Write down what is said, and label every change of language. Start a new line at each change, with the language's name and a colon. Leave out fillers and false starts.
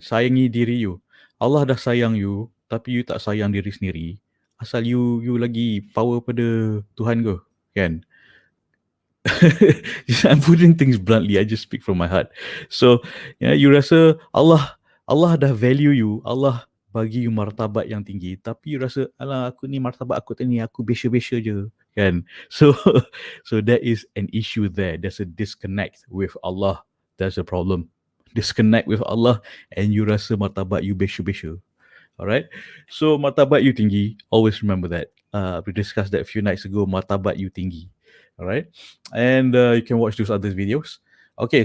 Malay: Sayangi diri you. Allah dah sayang you, tapi you tak sayang diri sendiri. Asal you lagi power pada Tuhan ke? Kan?
English: I'm putting things bluntly. I just speak from my heart. So,
Malay: you rasa Allah dah value you. Allah bagi you martabat yang tinggi, tapi you rasa, alah, aku ni martabat aku ni, aku biasa-biasa je, kan?
English: So, so that is an issue there. There's a disconnect with Allah. That's a problem. Disconnect with Allah, and
Malay: you rasa martabat you biasa-biasa.
English: All right. So
Malay: martabat you tinggi.
English: Always remember that. We discussed that a few nights ago.
Malay: Martabat you tinggi.
English: All right. And you can watch those other videos. Okay.